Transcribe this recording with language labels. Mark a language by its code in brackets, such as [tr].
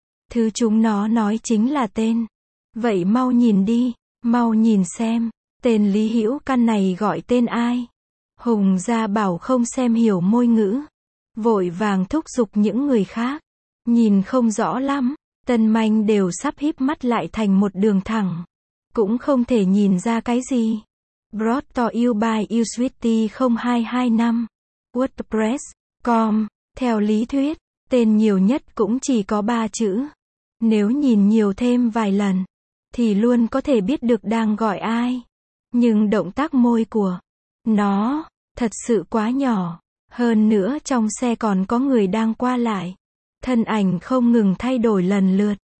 [vi] Thứ chúng nó nói chính là tên. Vậy mau nhìn đi, mau nhìn xem, tên Lý Hữu Căn này gọi tên ai. Hùng Gia Bảo không xem hiểu môi ngữ, vội vàng thúc giục những người khác. Nhìn không rõ lắm, Tân Manh đều sắp híp mắt lại thành một đường thẳng. Cũng không thể nhìn ra cái gì. [en] Brought to you by Usuity 0225. WordPress.com. [vi] Theo lý thuyết, tên nhiều nhất cũng chỉ có 3 chữ. Nếu nhìn nhiều thêm vài lần, thì luôn có thể biết được đang gọi ai. Nhưng động tác môi của nó thật sự quá nhỏ. Hơn nữa trong xe còn có người đang qua lại. Thân ảnh không ngừng thay đổi lần lượt.